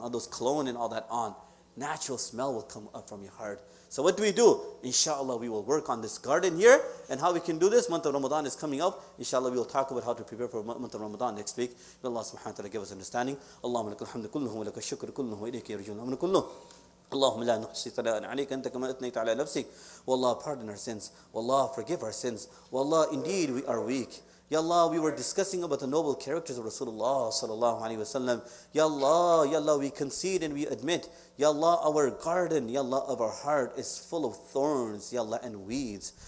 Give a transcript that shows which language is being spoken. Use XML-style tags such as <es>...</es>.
<en>All those cologne and all that on. Natural smell will come up from your heart. So what do? Inshallah, we will work on this garden here, and how we can do this. Month of Ramadan is coming up. Inshallah, we will talk about how to prepare for month of Ramadan next week. May Allah subhanahu wa ta'ala give us understanding.</en> <ar>Allahumma lakal hamdu kulluhu wa lakal shukru kulluhu wa ilayka yarjun amru kulluhu. اللهم لا نحصي ثناء عليك أنت كما أثنيت على نفسك.</ar> <en>Wallah, pardon our sins. Wallah, forgive our sins. Wallah, indeed we are weak. Ya Allah, we were discussing about the noble characters of Rasulullah sallallahu alaihi wasallam. Ya Allah, we concede and we admit, Ya Allah, our garden, Ya Allah, of our heart is full of thorns, Ya Allah, and weeds.</en>